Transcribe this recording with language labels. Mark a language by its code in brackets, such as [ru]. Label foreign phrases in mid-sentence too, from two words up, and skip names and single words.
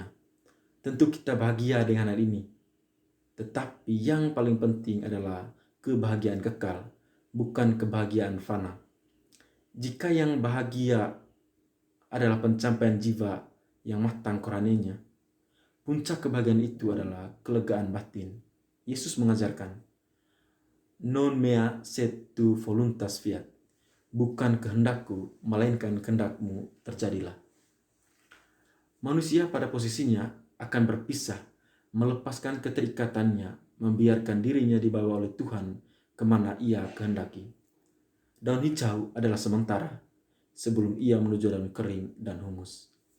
[id] Tentu kita bahagia dengan hal ini, tetapi yang paling penting adalah kebahagiaan kekal, bukan kebahagiaan fana. Jika yang bahagia adalah pencapaian jiwa yang matang rohaninya, puncak kebahagiaan itu adalah kelegaan batin. Yesus mengajarkan, [la] non mea sed tu voluntas fiat, [id] bukan kehendakku, melainkan kehendakmu terjadilah. Manusia pada posisinya akan berpisah, melepaskan keterikatannya, membiarkan dirinya dibawa oleh Tuhan kemana ia kehendaki. Daun hijau adalah sementara, sebelum ia menuju daun kering dan humus.